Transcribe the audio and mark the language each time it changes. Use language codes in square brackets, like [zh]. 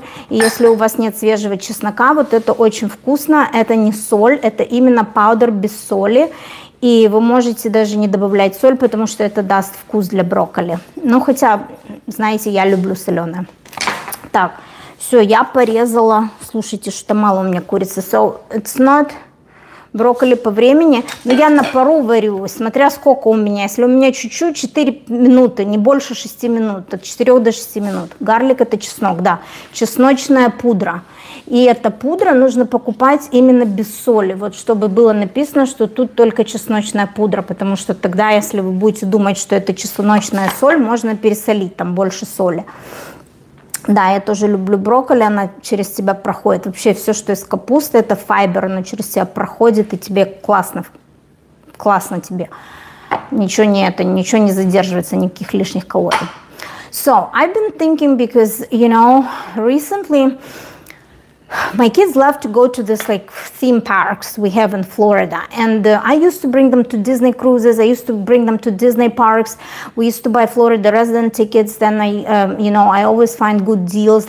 [ru] И если у вас нет свежего чеснока, вот это очень вкусно. Это не соль, это именно powder без соли. И вы можете даже не добавлять соль, потому что это даст вкус для брокколи. Ну, хотя, знаете, я люблю соленое. Так, все, я порезала. Слушайте, что-то мало у меня курицы. [en] So, it's not [ru] брокколи по времени. Но я на пару варю, смотря сколько у меня. Если у меня чуть-чуть, 4 минуты, не больше 6 минут. От 4 до 6 минут. Гарлик — это чеснок, да. Чесночная пудра. И эта пудра нужно покупать именно без соли, вот чтобы было написано, что тут только чесночная пудра, потому что тогда, если вы будете думать, что это чесночная соль, можно пересолить, там больше соли. Да, я тоже люблю брокколи, она через тебя проходит. Вообще все, что из капусты, это файбер, оно через тебя проходит, и тебе классно, классно тебе. Ничего не задерживается, никаких лишних калорий. [en] So, I've been thinking because, you know, recently my kids love to go to this like theme parks we have in Florida, and I used to bring them to Disney cruises. I used to bring them to Disney parks. We used to buy Florida resident tickets. Then you know, I always find good deals.